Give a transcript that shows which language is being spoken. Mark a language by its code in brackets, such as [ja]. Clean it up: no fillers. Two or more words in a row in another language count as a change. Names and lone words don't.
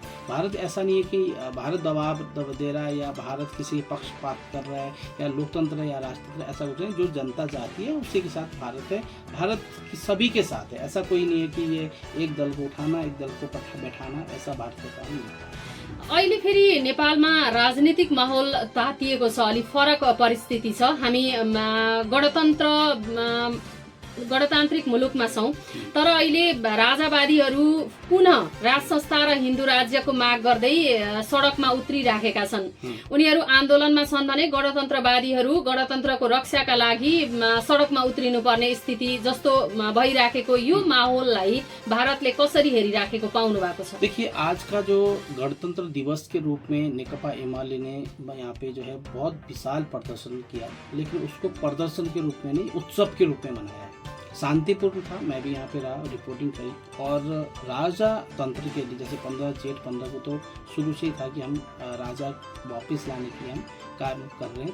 [hi] भारत ऐसा नहीं है कि भारत दबाव दे रहा है या भारत किसी पक्षपात कर रहा है या लोकतंत्र या राष्ट्रतंत्र, ऐसा कुछ नहीं। जो जनता चाहती है उसी के साथ भारत है। भारत सभी के साथ है। ऐसा कोई नहीं है कि ये एक दल को उठाना, एक दल को बैठाना, ऐसा भारत का काम नहीं है। [ne] अहिले फेरि नेपालमा राजनीतिक माहौल तातिएको छ, अलि फरक परिस्थिति छ। हामी गणतान्त्रिक मुलुकमा छौँ, तर अहिले राजावादीहरू पुनः राज संस्था र हिन्दू राज्यको माग गर्दै सडकमा उत्रिराखेका छन्। उनीहरू आन्दोलनमा छन् भने गणतन्त्रवादीहरू गणतन्त्रको रक्षाका लागि सडकमा उत्रिनुपर्ने स्थिति जस्तो भइराखेको यो माहौललाई भारतले कसरी हेरिराखेको पाउनु भएको छ? [hi] देखिए, आज का जो गणतंत्र दिवस के रूप में नेकपा एमाले ने यहाँ पे जो है बहुत विशाल प्रदर्शन किया, लेकिन उसको प्रदर्शन के रूप में नहीं, उत्सव के रूप में मनाया। शांतिपूर्ण था। मैं भी यहाँ पे रहा, रिपोर्टिंग करी। और राजा तंत्र के लिए जैसे 15 जेठ 15 को तो शुरू से ही था कि हम राजा वापस लाने के लिए हम कार्य कर रहे हैं।